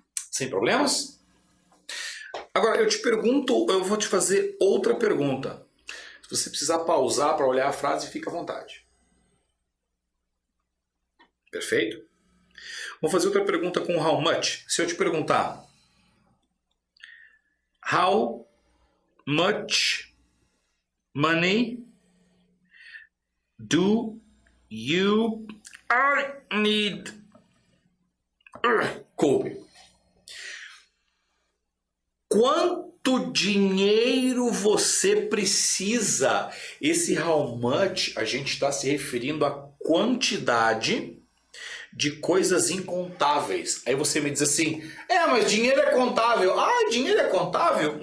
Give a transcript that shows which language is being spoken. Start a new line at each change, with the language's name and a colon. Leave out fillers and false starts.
Portuguese: Sem problemas? Agora, eu te pergunto, eu vou te fazer outra pergunta. Se você precisar pausar para olhar a frase, fica à vontade. Perfeito? Vou fazer outra pergunta com how much. Se eu te perguntar,
English: how much money do you need?
Portuguese: Coube. Quanto dinheiro você precisa? Esse how much, a gente está se referindo à quantidade de coisas incontáveis. Aí você me diz assim, mas dinheiro é contável. Ah, dinheiro é contável?